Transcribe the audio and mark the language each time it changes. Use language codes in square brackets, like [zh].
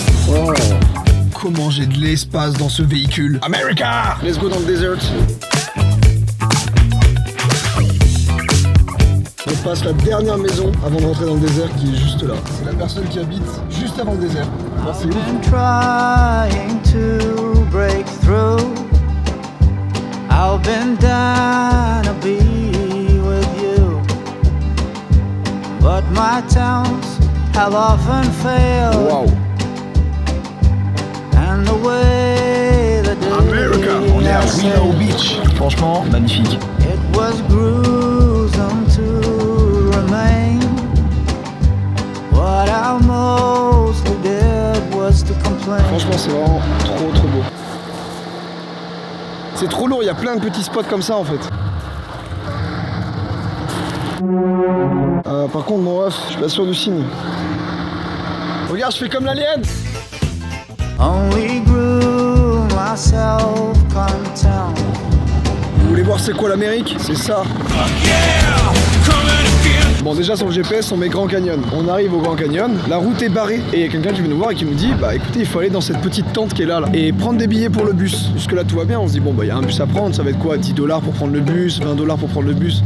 [fr] Oh, comment j'ai de l'espace dans ce véhicule. America! [en] Let's go [fr] dans le désert. On passe la dernière maison avant de rentrer dans le désert qui est juste là. C'est la personne qui habite juste avant le désert. Oh, c'est ouf. [en] Trying to break through. I've been down to be with you, but my attempts have often failed. Wow. And the way the [fr] America. On est à Willow Beach. Franchement, magnifique. [en] it was gruesome to remain. What I mostly did was to complain. [fr] Franchement, c'est vraiment trop beau. C'est trop lourd, il y a plein de petits spots comme ça en fait. Par contre, mon ref, je suis pas sûr du signe. Regarde, je fais comme l'alien. [en] Only grew my self-contempt. [fr] Vous voulez voir c'est quoi l'Amérique? C'est ça. Bon, déjà sur le GPS on met Grand Canyon. On arrive au Grand Canyon, la route est barrée et il y a quelqu'un qui vient nous voir et qui nous dit bah écoutez, il faut aller dans cette petite tente qui est là et prendre des billets pour le bus. Jusque là tout va bien, on se dit bon bah il y a un bus à prendre, ça va être quoi, 10 $ pour prendre le bus, 20 $ pour prendre le bus.